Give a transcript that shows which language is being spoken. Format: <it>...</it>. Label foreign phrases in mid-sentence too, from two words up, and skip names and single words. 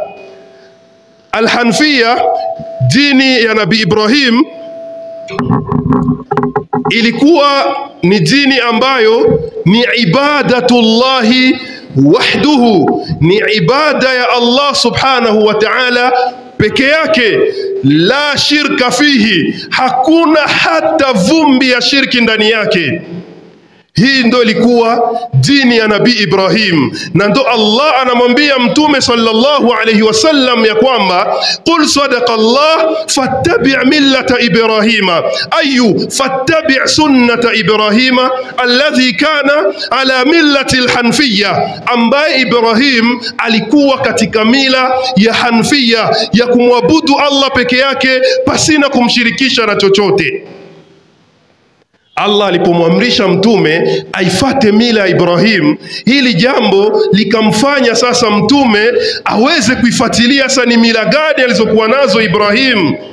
<sw>Al-Hanfiyya, dini ya Nabii Ibrahim, ilikuwa ni dini ambayo ni</sw> <ar>عبادة الله وحده,</ar> <sw>ni ibada ya Allah</sw> <ar>سبحانه وتعالى</ar> <sw>peke yake,</sw> <ar>لا شرك فيه,</ar> <sw>hakuna hata vumbi ya shirki ndani yake. Hii ndo ilikuwa dini ya Nabii Ibrahim, na ndo Allah anamwambia Mtume</sw> <ar>صلى الله عليه وسلم</ar> <sw>ya kwamba</sw> <ar>قل صدق الله فاتبع ملة إبراهيم أي فاتبع سنة إبراهيم الذي كان على ملة الحنفية,</ar> <sw>ambaye Ibrahim alikuwa katika mila ya Hanfiyya, ya kumwabudu Allah peke yake pasina kumshirikisha na chochote. Allah alipomwamrisha mtume aifate mila ya Ibrahim, hili jambo likamfanya sasa mtume aweze kuifuatilia sasa ni mila gani alizokuwa nazo Ibrahim.</sw>